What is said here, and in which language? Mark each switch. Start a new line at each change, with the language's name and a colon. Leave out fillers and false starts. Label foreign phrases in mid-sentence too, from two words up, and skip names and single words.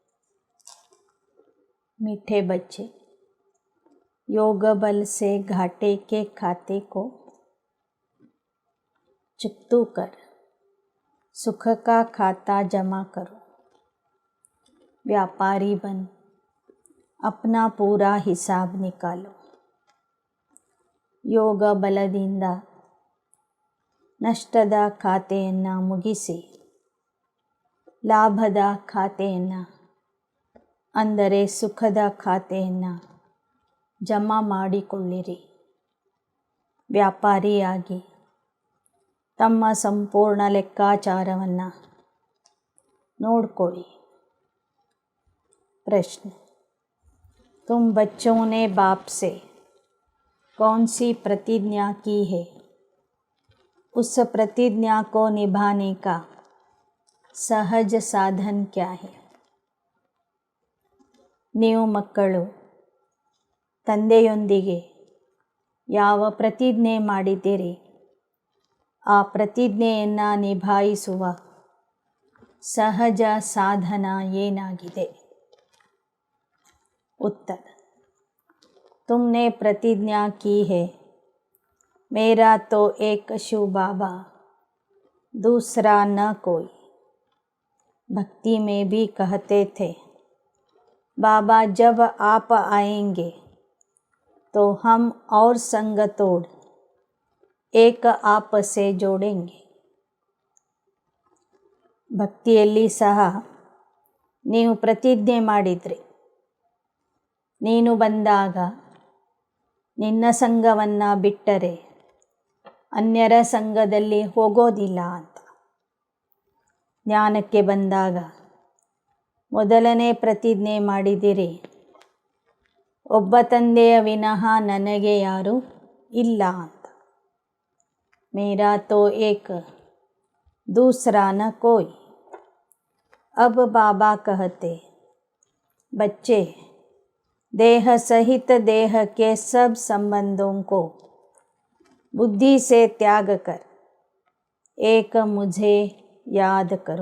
Hindi: मीठे बच्चे, योग बल से घाटे के खाते को चुकतू कर सुख का खाता जमा करो. व्यापारी बन अपना पूरा हिसाब निकालो.
Kannada: ಯೋಗ ಬಲದಿಂದ ನಷ್ಟದ ಖಾತೆಯನ್ನು ಮುಗಿಸಿ ಲಾಭದ ಖಾತೆಯನ್ನು ಅಂದರೆ ಸುಖದ ಖಾತೆಯನ್ನು ಜಮಾ ಮಾಡಿಕೊಳ್ಳಿರಿ. ವ್ಯಾಪಾರಿಯಾಗಿ ತಮ್ಮ ಸಂಪೂರ್ಣ ಲೆಕ್ಕಾಚಾರವನ್ನು ನೋಡಿಕೊಳ್ಳಿ. ಪ್ರಶ್ನೆ:
Hindi: तुम बच्चों ने बाप से कौन सी प्रतिज्ञा की है? उस प्रतिज्ञा को निभाने का सहज साधन क्या है?
Kannada: ನೀವು ಮಕ್ಕಳು ತಂದೆಯೊಂದಿಗೆ ಯಾವ ಪ್ರತಿಜ್ಞೆ ಮಾಡಿದ್ದೀರಿ, ಆ ಪ್ರತಿಜ್ಞೆಯನ್ನು ನಿಭಾಯಿಸುವ ಸಹಜ ಸಾಧನ ಏನಾಗಿದೆ?
Hindi: उत्तर: तुमने प्रतिज्ञा की है, मेरा तो एक शिव बाबा, दूसरा न कोई. भक्ति में भी कहते थे, बाबा जब आप आएंगे तो हम और संग तोड़ एक आप से जोड़ेंगे.
Kannada: ಭಕ್ತಿಯಲ್ಲಿ ಸಹ ನೀವು ಪ್ರತಿಜ್ಞೆ ಮಾಡಿದ್ರಿ, ನೀನು ಬಂದಾಗ ನಿನ್ನ ಸಂಘವನ್ನು ಬಿಟ್ಟರೆ ಅನ್ಯರ ಸಂಘದಲ್ಲಿ ಹೋಗೋದಿಲ್ಲ ಅಂತ. ಜ್ಞಾನಕ್ಕೆ ಬಂದಾಗ ಮೊದಲನೇ ಪ್ರತಿಜ್ಞೆ ಮಾಡಿದಿರಿ, ಒಬ್ಬ ತಂದೆಯ ವಿನಃ ನನಗೆ ಯಾರೂ ಇಲ್ಲ ಅಂತ.
Hindi: मेरा तो एक दूसरा न कोई. अब बाबा कहते, बच्चे देह सहित देह के सब संबंधों को बुद्धि से त्याग कर एक मुझे याद करो.